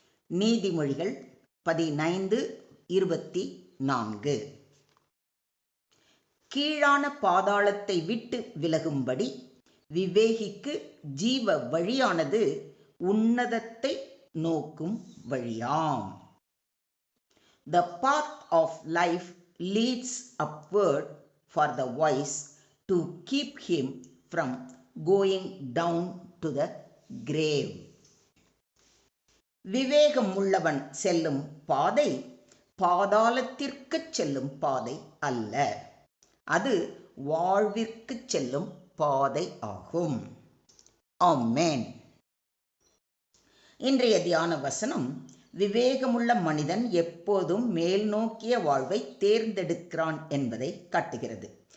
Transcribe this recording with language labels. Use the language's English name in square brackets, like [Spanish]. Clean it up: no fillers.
[Tamil] நீதிமொழிகள் 15:24. கீழான பாதாளத்தை விட்டு விலகும்படி விவேகிக்கு ஜீவ வழியானது உன்னதத்தை நோக்கும் வழியாம். [English] The path of life leads upward for the wise to keep him from going down to the grave. [Tamil] விவேகம் உள்ளவன் செல்லும் பாதை பாதாளத்திற்கு செல்லும் பாதை அல்ல, அது வாழ்விற்கு செல்லும் பாதை ஆகும். ஆமென். இன்றைய தியான வசனம் விவேகமுள்ள மனிதன் எப்போதும் மேல் நோக்கிய வாழ்வை தேர்ந்தெடுக்கிறான் என்பதை காட்டுகிறது.